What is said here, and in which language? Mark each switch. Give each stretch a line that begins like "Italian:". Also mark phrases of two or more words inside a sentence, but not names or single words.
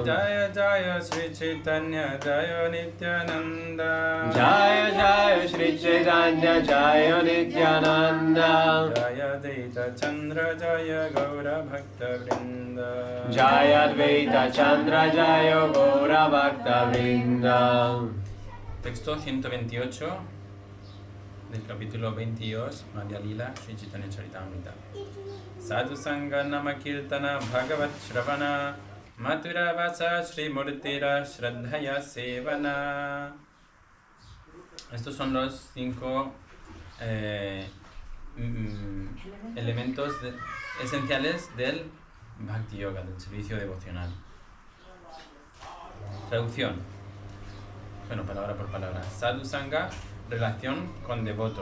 Bangla: জয় জয় শ্রী চৈতন্য জয় নিত্যানন্দ জয় জয় শ্রী চৈতন্য জয় নিত্যানন্দ জয় অদ্বৈত চন্দ্র জয় গৌর ভক্ত বৃন্দ জয় অদ্বৈত চন্দ্র জয় গৌর ভক্ত বৃন্দ.
Spanish: Texto 128 del capítulo 22 Madhya Lila Sri Chaitanya Charitamrita.
Bangla: সাধু সঙ্গ নাম কীর্তন ভাগবত শ্রবণ মথুরা বাস শ্রী মূর্তির শ্রদ্ধায় সেবন.
Spanish: Estos son los 5 elementos esenciales del Bhakti Yoga, del servicio devocional. Traducción. Bueno, palabra por palabra.
Bangla: সাধু সঙ্গ,
Spanish: relación con devotos.